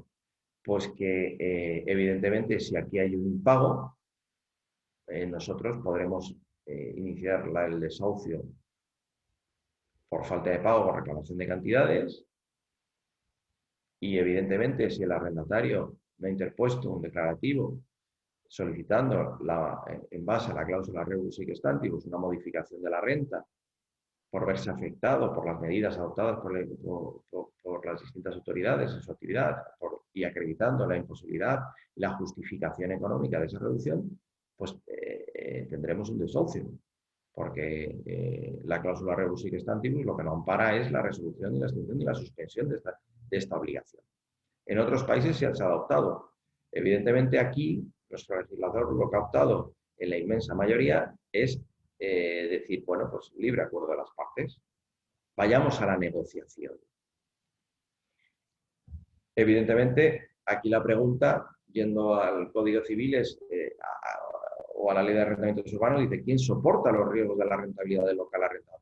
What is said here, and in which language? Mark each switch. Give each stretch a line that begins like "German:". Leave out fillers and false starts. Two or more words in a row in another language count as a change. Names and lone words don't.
Spanish: Pues que evidentemente si aquí hay un impago, nosotros podremos iniciar el desahucio por falta de pago o reclamación de cantidades y evidentemente si el arrendatario me ha interpuesto un declarativo solicitando en base a la cláusula
Latin: rebus sic stantibus
Spanish: una modificación de la renta por verse afectado por las medidas adoptadas por las distintas autoridades en su actividad y acreditando la imposibilidad y la justificación económica de esa reducción, pues tendremos un desahucio, porque la cláusula
Latin: rebus sic stantibus
Spanish: lo que no ampara es la resolución y la extinción y la suspensión de esta obligación. En otros países se ha adoptado. Evidentemente aquí nuestro legislador lo que ha optado en la inmensa mayoría es decir, bueno, pues libre acuerdo de las partes. Vayamos a la negociación. Evidentemente, aquí la pregunta, yendo al Código Civil o a la Ley de Arrendamientos Urbanos, dice, ¿quién soporta los riesgos de la rentabilidad del local arrendado?